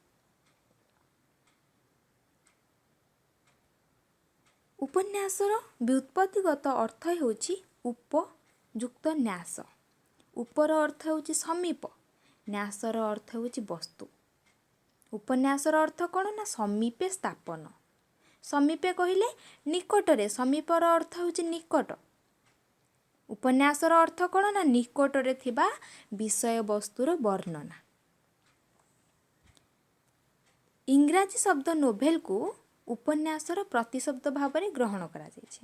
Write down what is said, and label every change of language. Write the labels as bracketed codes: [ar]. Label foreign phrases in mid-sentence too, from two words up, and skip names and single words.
[or] ଉପନ୍ୟାସର ବ୍ୟୁତ୍ପତ୍ତିଗତ ଅର୍ଥ ହେଉଛି ଉପଯୁକ୍ତ ନ୍ୟାସ। ଉପର ଅର୍ଥ ହେଉଛି ସମୀପ, ନ୍ୟାସର ଅର୍ଥ ହେଉଛି ବସ୍ତୁ। ଉପନ୍ୟାସର ଅର୍ଥ କ'ଣ ନା ସମୀପେ ସ୍ଥାପନ। ସମୀପେ କହିଲେ ନିକଟରେ, ସମୀପର ଅର୍ଥ ହେଉଛି ନିକଟ। ଉପନ୍ୟାସର ଅର୍ଥ କ'ଣ ନା ନିକଟରେ ଥିବା ବିଷୟ ବସ୍ତୁର ବର୍ଣ୍ଣନା। ଇଂରାଜୀ ଶବ୍ଦ ନୋଭେଲ କୁ ଉପନ୍ୟାସର ପ୍ରତିଶବ୍ଦ ଭାବରେ ଗ୍ରହଣ କରା ଯାଉଛି।